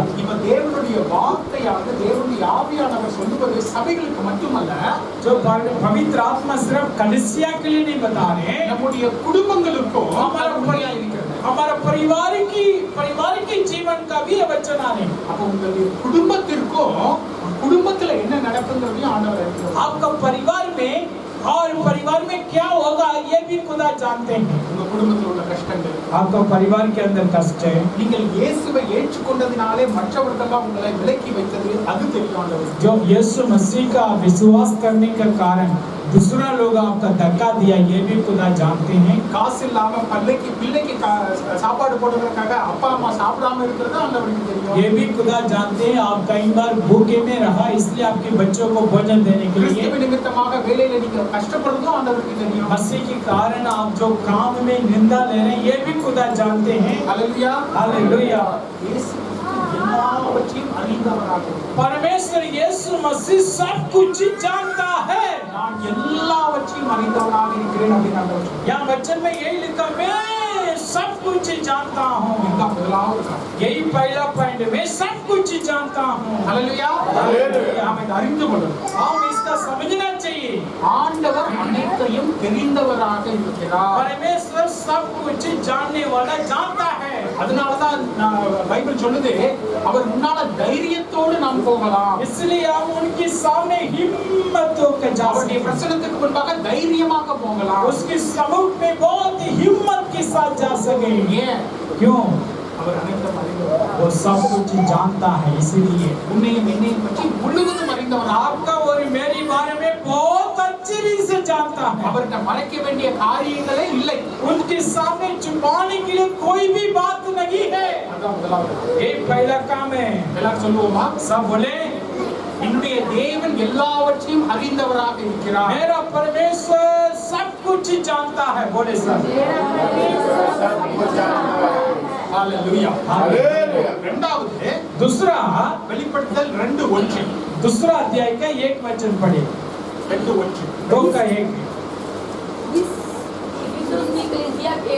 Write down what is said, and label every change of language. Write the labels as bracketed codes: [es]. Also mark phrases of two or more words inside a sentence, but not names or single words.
[ta] இப்ப தேவனுடைய வார்த்தையானது தேவனுடைய ஆவியானவர் சொல்லுவது சபைகளுக்கு மட்டுமல்ல, [hi] जो पवित्र आत्मा सिर्फ कलीसिया के लिए नहीं बता रहे, [ta] நம்முடைய குடும்பங்களுக்கும் உண்மையா இருக்கிறது. [hi] हमारा परिवार की जीवन का भी वचन आ रहे। [ta] அப்ப உங்களுடைய குடும்பத்திற்கும் குடும்பத்துல என்ன நடக்குங்கிறதையும் ஆண்டவர் அறிகிறார். [hi] आपका परिवार में और परिवार में क्या होगा ये भी खुदा जानते हैं। [ta] உங்க குடும்பத்தில் உள்ள கஷ்டங்கள், [hi] आपका परिवार के अंदर कष्ट है, [ta] நீங்கள் இயேசுவை ஏற்றுக்கொண்டதினாலே மற்றவர்களெல்லாம் உங்களை விலக்கி வைத்தது அது தெரியும் ஆண்டவர். [hi] जो यीशु मसीह का विश्वास करने के कारण दूसरा लोग आपका धक्का दिया, ये भी खुदा जानते हैं। [ta] காசு இல்லாம பிள்ளைக்கு சாப்பாடு போடுறதுக்காக அப்பா அம்மா சாப்பிடாம இருக்கிறது ஆண்டவருக்கு தெரியும். [hi] ये भी खुदा जानते हैं। आप कई बार भूखे में रहा, इसलिए आपके बच्चों को भोजन देने के लिए [ta] கிறிஸ்துவ நிமித்தமாக வேலையில நீங்க கஷ்டப்படுறதும் ஆண்டவருக்கு தெரியும். [hi] मसीह के कारण आप जो काम में निंदा ले रहे हैं, ये भी खुदा जानते हैं। [ta] ஹalleluya. [hi] हालेलुया। [ta] இயேசு எல்லாவற்றையும் அறிந்தவராக இருக்கிறார். [hi] परमेश्वर यीशु मसीह सब कुछ जानता है। [ta] நான் எல்லாவற்றையும் அறிந்தவனாக இருக்கிறேன் அப்படின்னு ஆண்டவர் சொல்றார். [hi] यहाँ वचन में यही लिखा, मैं सब कुछ जानता हूँ। [ta] இதுதான் முதலாவது காரியம். [hi] यही पहला पॉइंट, मैं सब कुछ जानता हूँ। [ta] ஹalleluya. நாம் இதை அறிந்து கொள்ளணும். [hi] हम इसका समझना चाहिए। [ta] ஆண்டவர் அனைத்தையும் தெரிந்தவராக இருக்கிறார். [hi] परमेश्वर सब कुछ जानने वाला जानता है। [ta] அதனாலதான் பைபிள் சொல்லுது, அவர் முன்னால தைரியத்தோடு நாம் போகலாம். [hi] इसलिए हम उनके सामने हिम्मत होकर जा [ta] அவருடைய [hi] सकते हैं। [ta] பிரசன்னத்துக்கு முன்பாக தைரியமாக போகலாம். [hi] उसके सम्मुख में बहुत हिम्मत के साथ जा सके। [ta] ஏன்? [hi] क्यों? [ta] அவர் அனைத்தும் அறிந்தவர். [hi] वो सब कुछ जानता है, इसलिए [ta] உன்னையும் என்னையும் பற்றி முழுவதும் அறிந்தவர். [hi] आपका और मेरी बारे में बहुत अच्छी रीति से जानता है। [ta] அவர்கிட்ட மறைக்க வேண்டிய காரியங்களே இல்லை. [hi] उनके सामने छुपाने के लिए कोई भी बात नहीं है। [ta] அதான் முதலாவது. [hi] ये पहला काम है। [ta] எல்லாரும் சொல்லுவோமா? [hi] सब बोले [ta] என்னுடைய தேவன் எல்லாவற்றையும் அறிந்தவராக இருக்கிறார். [hi] मेरा परमेश्वर सब कुछ जानता है। बोले सब [ta] ஹalleluya. [hi] हालेलुया। [ta] இரண்டாவது [hi] दूसरा [ta] வெளிப்படுத்தல் 2:1. [hi] दूसरा अध्याय का 1 वचन पढ़े। [ta] 2:1. [hi] 2 का 1। इफिसुस की कलीसिया के